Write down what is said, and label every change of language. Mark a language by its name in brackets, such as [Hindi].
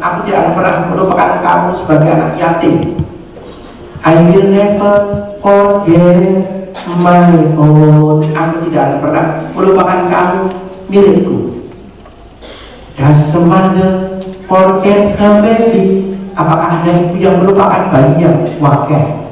[Indonesian] Aku tidak pernah melupakan kamu sebagai anak yatim. [English] I will never forget my own. [Indonesian] Aku tidak pernah melupakan kamu milikku. [English] Does a mother forget her baby? [Indonesian] Apakah ada ibu yang melupakan bayinya? Wakil.